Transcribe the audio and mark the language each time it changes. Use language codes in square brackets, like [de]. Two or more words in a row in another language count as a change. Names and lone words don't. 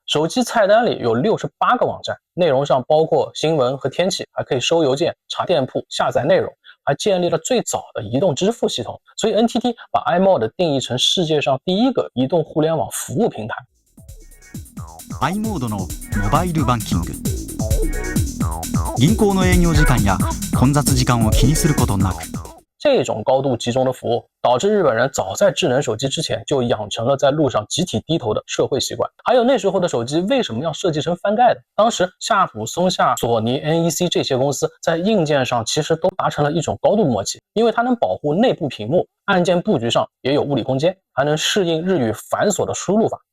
[zh] 手机菜单里有68个网站，内容上包括新闻和天气，还可以收邮件、查店铺、下载内容，还建立了最早的移动支付系统。所以 NTT 把 iMode 定义成世界上第一个移动互联网服务平台。 [ja] iMode のモバイルバンキング、銀行の営業時間や混雑時間を気にすることなく。 [zh] 这种高度集中的服务，导致日本人早在智能手机之前就养成了在路上集体低头的社会习惯。还有那时候的手机为什么要设计成翻盖的？当时夏普、松下、索尼、NEC 这些公司在硬件上其实都达成了一种高度默契，因为它能保护内部屏幕，按键布局上也有物理空间，还能适应日语繁琐的输入法。